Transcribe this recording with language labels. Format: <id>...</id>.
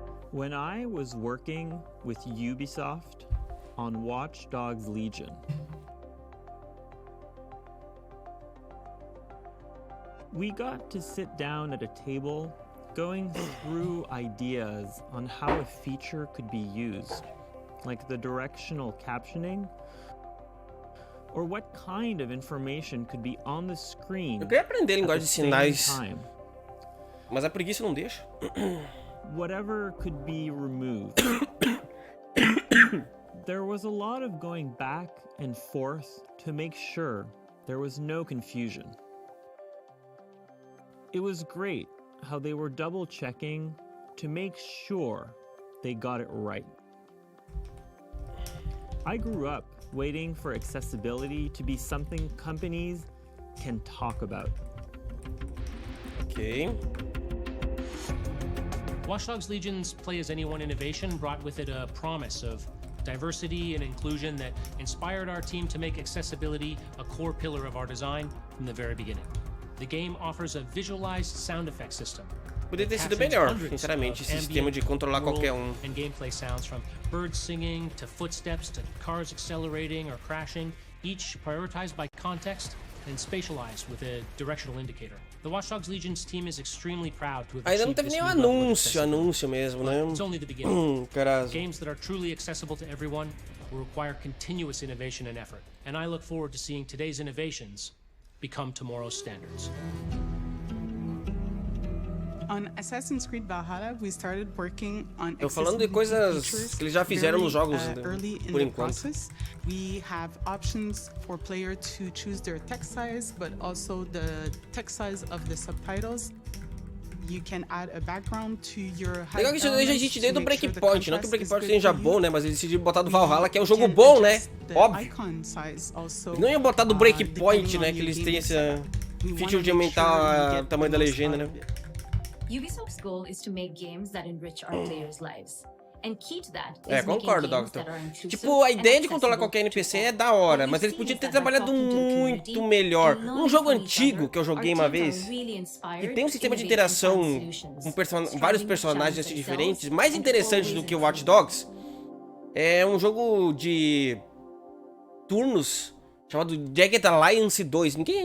<en>When I was working with Ubisoft on Watch Dogs Legion, we got to sit down at a table going through ideas on how a feature could be used, like the directional captioning, or what kind of information could be on the screen.</en> <pt>Eu queria aprender a linguagem de sinais, mas a preguiça não deixa.</pt> <en>Whatever could be removed. There was a lot of going back and forth to make sure there was no confusion. It was great how they were double-checking to make sure they got it right. I grew up waiting for accessibility to be something companies can talk about. Okay. Watch Dogs Legion's Play As Anyone innovation brought with it a promise of diversity and inclusion that inspired our team to make accessibility a core pillar of our design from the very beginning. The game offers a visualized sound effect system.</en> <pt>Poderia ter sido melhor, sinceramente, esse sistema de controlar qualquer</pt> <en>And gameplay sounds from birds singing to footsteps to cars accelerating or crashing, each prioritized by context and spatialized with a directional indicator. The Watch Dogs Legion's team is extremely proud to have</en> <pt>Ainda não teve nenhum anúncio mesmo, né?</pt> <en>It's only the beginning.</en> <pt>Caralho.</pt> <en>Games that are truly accessible to everyone will require continuous innovation and effort, and I look forward to seeing today's innovations become tomorrow's standards. On Assassin's Creed Valhalla, we started working on</en> <pt>Tô falando de coisas que eles já fizeram nos jogos, por enquanto.</pt> <en>We have options for player to choose their text size, but also the text size of the subtitles. You can add a background to your</en> <pt>legal que isso daí já existe desde o Breakpoint, não que o Breakpoint seja bom, né, mas eles decidiram botar do Valhalla, que é um jogo bom, né? Óbvio. Eles não iam botar do Breakpoint, né, que eles têm essa feature de aumentar o tamanho da legenda, né?</pt> <en>Ubisoft's goal is to make games that enrich our players' lives. And key to that</en> <pt>is concordo, Doctor. Tipo, a ideia de controlar qualquer NPC é da hora, mas eles podiam ter trabalhado muito melhor. Um jogo antigo que eu joguei uma vez, que tem um sistema de interação com vários personagens assim, diferentes, mais interessante do que o Watch Dogs, é um jogo de turnos chamado Jagged Alliance 2.</pt>